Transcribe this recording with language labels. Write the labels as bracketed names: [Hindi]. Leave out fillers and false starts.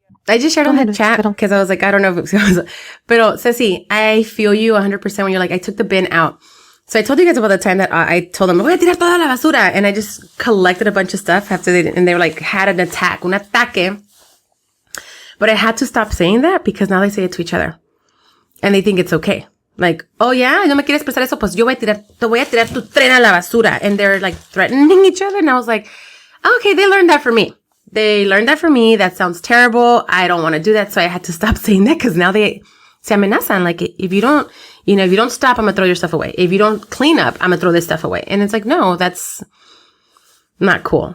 [English] I just shared on the chat because I was like, I don't know if it was, but Ceci, I feel you 100% when you're like, I took the bin out. So I told you guys about the time that I told them, voy a tirar toda la basura. And I just collected a bunch of stuff after and they were like, had an attack, un ataque. But I had to stop saying that because now they say it to each other and they think it's okay. [Spanish] Like, oh yeah, no me quieres prestar eso, pues yo te voy a tirar tu tren a la basura. [English] And they're like threatening each other. And I was like, okay, they learned that from me. That sounds terrible. I don't want to do that. So I had to stop saying that because now they se amenazan. Like, if you don't stop, I'm going to throw your stuff away. If you don't clean up, I'm going to throw this stuff away. And it's like, no, that's not cool.